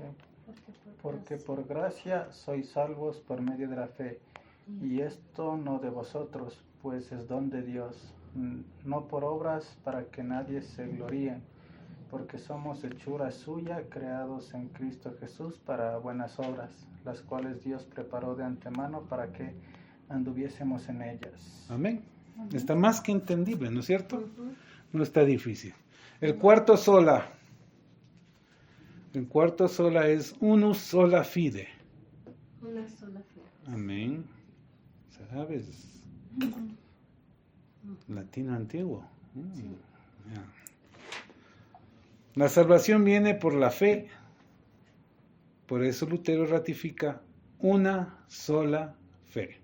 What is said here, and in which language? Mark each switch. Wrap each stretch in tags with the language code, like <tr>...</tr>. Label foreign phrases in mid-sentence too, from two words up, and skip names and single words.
<es>Porque por gracia sois salvos por medio de la fe, y esto no de vosotros, pues es don de Dios, no por obras para que nadie se gloríe, porque somos hechura suya, creados en Cristo Jesús para buenas obras, las cuales Dios preparó de antemano para que anduviésemos en ellas. Amén. Está más que entendible, ¿no es cierto? Ujú. No está difícil. El cuarto sola. El cuarto sola es</es> <la>unus sola fide.</la> <es>Una sola fe. Amén. ¿Sabes? Latino antiguo. Ya. La salvación viene por la fe. Por eso Lutero ratifica una sola fe.</es>